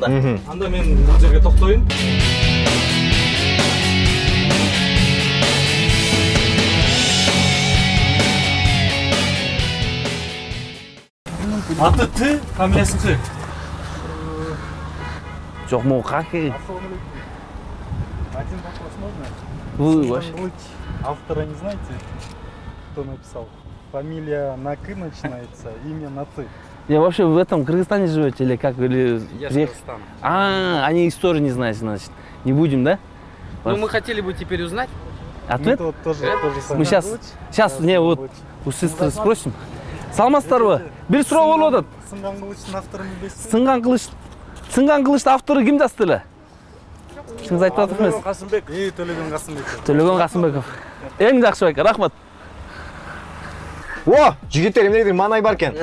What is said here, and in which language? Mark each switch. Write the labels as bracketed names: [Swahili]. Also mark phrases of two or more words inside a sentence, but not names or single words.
[Kyrgyz] Анда мен бул жерге токтоюн. Аты Т, фамилиясы К. Жок, [Russian] могу как? Один вопрос можно? Вы ваш. Автора не знаете, кто написал? Фамилия на К начинается, имя на Т. Я вообще в этом Кыргызстане живете или как? Или... Я с Кыргызстана. Они историю не знают, значит. Не будем, да? Ну, мы хотели бы теперь узнать. Ответ? Ну, тоже Мы сейчас, не, вот, у сестры спросим. [Kyrgyz] Саламатсыздарбы? Бир суроо болуп атат. Сынган кылычтын авторун билесизби? Сынган кылычтын автору ким жазды эле? Сиз айтып атасыңыз. Касымбек. Төлөгөн Касымбеков. Төлөгөн Касымбеков. Эң жакшы байка, рахмат. О, жигиттер эмнедир маанай бар экен.